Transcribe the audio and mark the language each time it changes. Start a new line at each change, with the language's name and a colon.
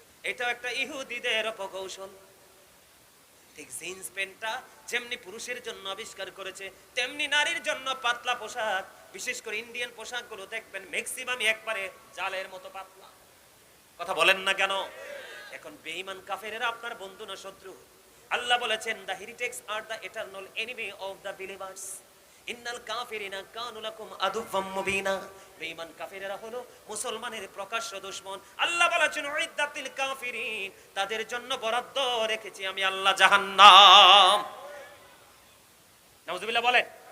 Bangla: এটাও একটা ইহুদিদের অপকৌশল। ঠিক জিন্স প্যান্টটা যেমনি পুরুষের জন্য আবিষ্কার করেছে, তেমনি নারীর জন্য পাতলা পোশাক, বিশেষ করে ইন্ডিয়ান পোশাকগুলো দেখবেন ম্যাক্সিমামই একবারে জালের মতো পাতলা। কথা বলেন না কেন? এখন বেঈমান কাফেরেরা আপনার বন্ধু না শত্রু? আল্লাহ বলেছেন,
English: the heretics are the eternal enemy of the believers.
Arabic: ইন্নাল কাফিরিনা কানু লাকুম আদুওয়াম মুবিনা।
Bangla: বেঈমান কাফেরেরা হলো মুসলমানের প্রকাশ্য দুশমন। আল্লাহ বলেছেন, উইদ্দাতিল কাফিরিন, তাদের জন্য বরাদ্দ রেখেছি আমি আল্লাহ জাহান্নাম। নাউজুবিল্লাহ বলেন।